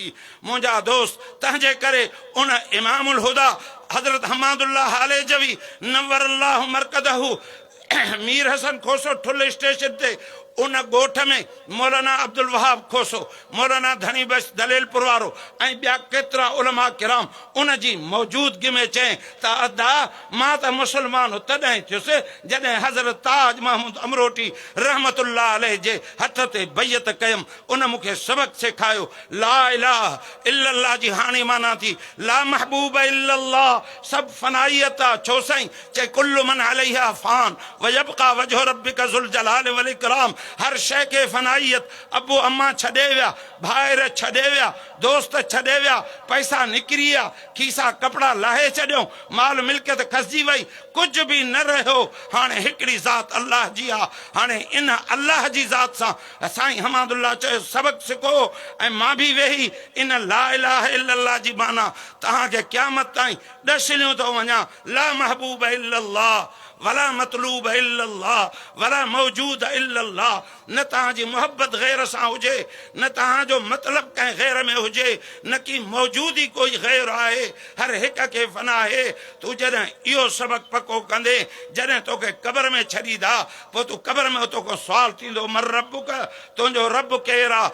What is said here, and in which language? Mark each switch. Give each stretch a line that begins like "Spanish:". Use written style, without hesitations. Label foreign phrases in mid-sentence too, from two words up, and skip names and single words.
Sindhi: मुंहिंजा दोस्त, तंहिंजे करे उन इमामुल हुदा हज़रत हम्मादुल्लाह हालेजवी
Arabic: نور الله مرقده
Sindhi: मीर हसन खोसो ठुल स्टेशन ते उन ॻोठ में मौलाना अब्दुल वहाब खोसो, मौलाना धनी बख्श दलेलपुर वारो ऐं ॿिया केतिरा उलमा किराम उन जी मौजूदगी में चई त अदा मां त मुस्लमान तॾहिं थियुसि जॾहिं हज़रत ताज महमूद अमरोटी
Arabic: رحمة الله عليه
Sindhi: जे हथ ते बैयत कयमि। उन मूंखे सबक सेखारियो
Arabic: لا إله إلا الله
Sindhi: जी हाणे माना थी
Arabic: لا محبوب إلا الله,
Sindhi: सभु फनाइयत आहे। छो साईं?
Arabic: चए كل من عليها فان ويبقى وجه ربك ذو الجلال والإكرام.
Sindhi: हर शइ खे फनाइयत, अबू अम्मा छॾे विया, भाइर छॾे विया, दोस्त छॾे विया, पैसा निकिरी विया, खीसा कपिड़ा लाहे छॾियो, माल मिल्कियत खसिजी वई, कुझु बि न रहियो। हाणे हिकिड़ी ज़ात अल्लाह जी आहे। हाणे इन अल्लाह जी ज़ात सां साईं हमादुल्लाह चयो सबक सिखो, ऐं मां बि वेही इन
Arabic: لا إله إلا الله
Sindhi: जी माना तव्हांखे क़यामत ताईं ॾसिलियूं थो वञा।
Arabic: لا محبوب إلا الله ولا مطلوب إلا الله ولا موجود إلا الله.
Sindhi: न तव्हांजी मोहब्बत गैर सां हुजे, न तव्हांजो मतिलबु कंहिं गैर में हुजे, न की मौजूदी कोई गैर आहे, हर हिक खे फना आहे। तूं जॾहिं इहो सबक़ पको कंदे, जॾहिं तोखे क़ब्र में छॾींदा, पोइ तूं क़ब्र में तोखे सुवाल थींदो
Arabic: من ربك,
Sindhi: तुंहिंजो रब केरु आहे?